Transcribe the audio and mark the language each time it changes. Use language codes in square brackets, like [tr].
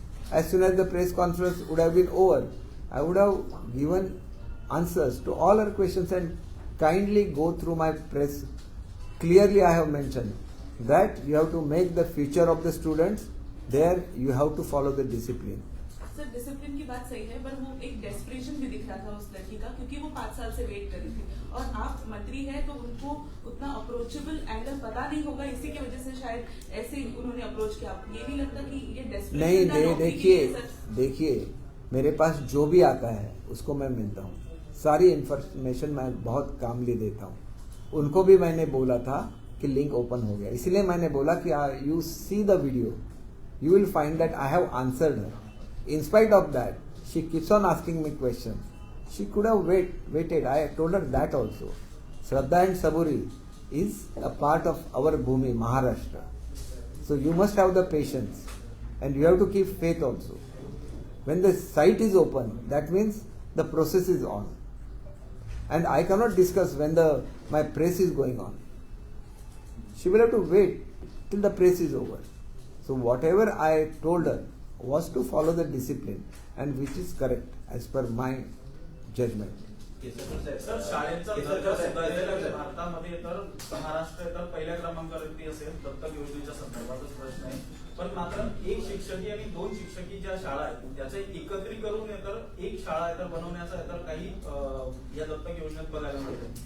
[en] As soon as the press conference would have been over, I would have given answers to all her questions, and kindly go through my press. Clearly I have mentioned that you have to make the future of the students. There you have to follow the discipline. [hi] Sir discipline की बात सही है, पर वो एक desperation भी दिख रहा था उस लड़की का, क्योंकि वो 5 साल से वेट कर रही थी, और आप मंत्री हैं तो उनको उतना अप्रोचेबल एंगल पता नहीं होगा, इसी की वजह से शायद ऐसे उन्होंने अप्रोच किया. ये नहीं लगता कि ये डेस्परेशन नहीं, देखिए मेरे पास जो भी आता है उसको मैं मिलता हूँ, सारी इंफॉर्मेशन मैं बहुत कामली देता हूँ. उनको भी मैंने बोला था कि लिंक ओपन हो गया, इसलिए मैंने बोला कि [en] You see the video, you will find that I have answered her. In spite of that, she keeps on asking me questions. She could have waited. I told her that also. Shraddha and Saburi is a part of our Bhumi, Maharashtra. So you must have the patience, and you have to keep faith also. When the site is open, that means the process is on. And I cannot discuss when my press is going on. She will have to wait till the press is over. So whatever I told her was to follow the discipline, and which is correct as per my judgment. [mr] Sir शाळेचा दर्जा सुधारलेला आहे भारतामध्ये, तर महाराष्ट्र तर पहिल्या क्रमांकावरती असेल दत्तक योजनेच्या संदर्भातच प्रश्न आहे. पण मात्र एक शिक्षकी आणि 2 शिक्षकी ज्या शाळा आहेत त्याचे एकत्रीकरण तर एक शाळा तर बनवण्याचा तर काही या दत्तक योजनेत बघायला मिळते.